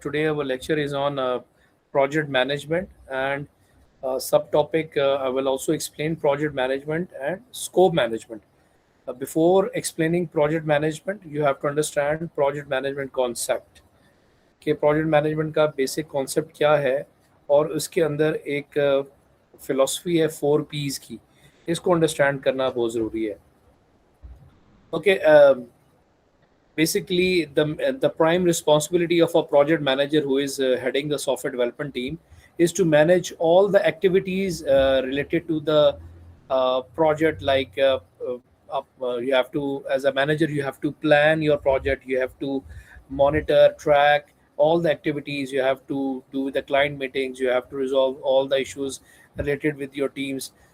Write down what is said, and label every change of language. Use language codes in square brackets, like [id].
[en] Today our lecture is on project management and subtopic. I will also explain project management and scope management. Before explaining project management, you have to understand project management concept. [hi] कि project management का basic concept क्या है और उसके अंदर एक philosophy है 4 P's की. इसको understand करना बहुत ज़रूरी है. [en] Okay. Basically the prime responsibility of a project manager who is heading the software development team is to manage all the activities related to the project, like you have to, as a manager, you have to plan your project, you have to monitor, track all the activities, you have to do the client meetings, you have to resolve all the issues related with your teams.